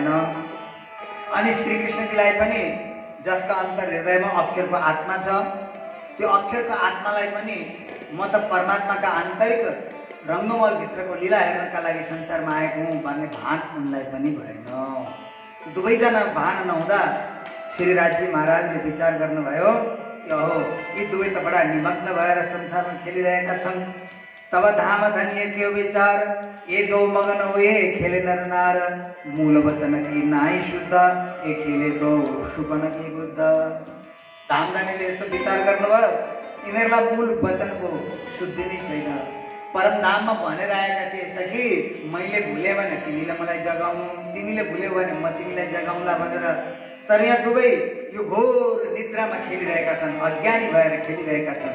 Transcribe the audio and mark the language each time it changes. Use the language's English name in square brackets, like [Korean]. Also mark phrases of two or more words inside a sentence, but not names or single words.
[Nepali] अनि श्रीकृष्णजीलाई पनि जसका अन्तर हृदयमा अक्षरको आत्मा छ, त्यो अक्षरको आत्मालाई पनि म त परमात्माका आन्तरिक रङ्गमहलभित्रको लीला हेर्नका लागि संसारमा आएको हुँ भन्ने भान उनलाई पनि भएन। दुवैजना भान नहुँदा श्रीराजजी महाराजले विचार गर्नुभयो कि अहो यी दुवै त बडा निमग्न भएर संसारमा खेलिरहेका छन्। [Hindi] तब धाम धनिय के विचार ए दो मगन हुए खेले नर नार मूल वचन की नाई शुद्ध ए खेले दो सुपन की बुद्ध। [Nepali] धाम धनीले यस्तो विचार गर्नुभयो यिनीहरूलाई मूल वचनको शुद्धि नै छैन। परमधाममा भनेर आएका थिए सखी मैले भुले भने तिमीले मलाई जगाउनु, तिमीले भुल्यौ भने म तिमीलाई जगाउँला भनेर। तर यहाँ दुवै यो घोर निद्रामा खेलिरहेका छन्, अज्ञानी भएर खेलिरहेका छन्।